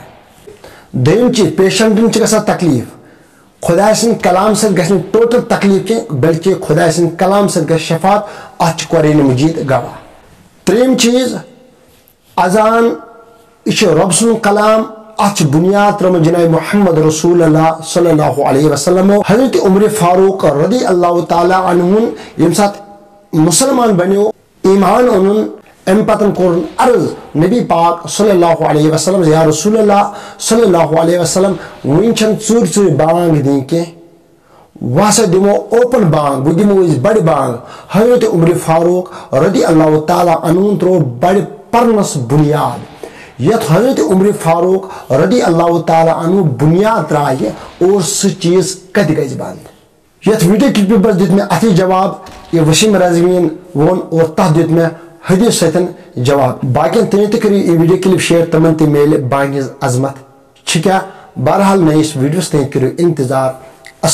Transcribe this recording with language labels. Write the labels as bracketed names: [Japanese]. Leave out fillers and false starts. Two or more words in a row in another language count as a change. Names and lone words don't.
[Kashmiri] دوٚیِم چیٖز پیشنٹن چھِ گژھان تکلیٖف. خۄداے سٕنٛدِ کلام سۭتۍ گژھِ نہٕ ٹوٹل تکلیٖف کینٛہہ بلکہِ خۄداے سٕنٛدِ کلام سۭتۍ گژھِ شفات. اتھ چھُ قرآنِ مجیٖد گواہ. ترٛیٚیِم چیٖز اذان یہِ چھُ رۄب سُنٛد کلام. اتھ چھِ بُنیاد ترٲومٕژ جناب محمد رسول اللہ [Arabic] صلی اللہ علیہ وسلم. [Kashmiri] حضرت عمر فاروق [Arabic] رضی اللہ تعالیٰ عنہُن [Kashmiri] ییٚمہِ ساتہٕ مُسلمان بنیو ایمان اوٚنُن امہِ پتہٕ کوٚرُن عرض نبی پاک [Arabic] صلی اللہ علیہ وسلم یا رسول اللہ صلی اللہ علیہ وسلم [Kashmiri] وُنہِ چھنہٕ ژوٗرِ ژوٗرِ بانٛگ دِنۍ کینٛہہ وۄنۍ ہسا دِمو اوپن بانٛگ وۄنۍ دِمو أسۍ بڑِ بانٛگ. حضرت عمر فاروق [Arabic] رضی اللہ تعالیٰ عنہُن [Kashmiri] ترٛوو بڑِ پرنس بُنیاد. یتھ حضرت عمر فاروق [Arabic] رضی اللہ تعالیٰ عنہ [Kashmiri] بُنیاد ترٛایہِ اور سُہ چیٖز کتہِ گژھِ بنٛد. یتھ ویڈیو کلپہِ منٛز دیُت مےٚ اتھٕے جواب یہِ وسیٖم رضویٖن ووٚن اور تتھ دیُت مےٚ حدیث سۭتۍ جواب. باقین تُہۍ تہِ کٔرِو یہِ ویڈیو کلپ شیر تِمن تہِ میلہِ بانٛگہِ ہٕنٛز عظمت. چھِ کیٛاہ بہرحال نٔیِس ویڈیوس تام کٔرِو انتظار.